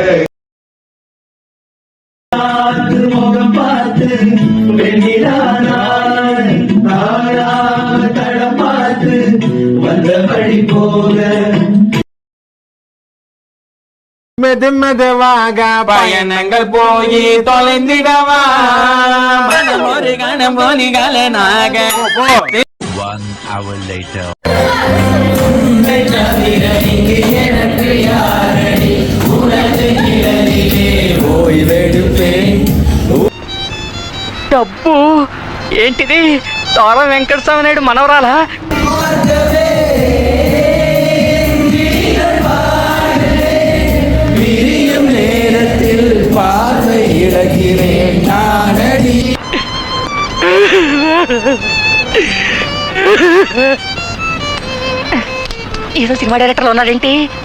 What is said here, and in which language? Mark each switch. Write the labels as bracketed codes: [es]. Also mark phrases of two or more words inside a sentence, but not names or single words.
[ta] முகம் பார்த்து தடம் பார்த்து வந்த வழி போக மெதுமெதுவாக பயணங்கள் போய் தொலைந்திடவா மனம் ஒரு கணம் போலிகலனாக. [en] 1 hour later. [te] డబ్బు ఏంటిది? తోర వెంకటస్వామి నాయుడు మనవరాలా? [ta] நேரத்தில் பார்வை இழக்கிறேன் நானடி. [te] ఈరోజు సినిమా డైరెక్టర్లు ఉన్నాడేంటి?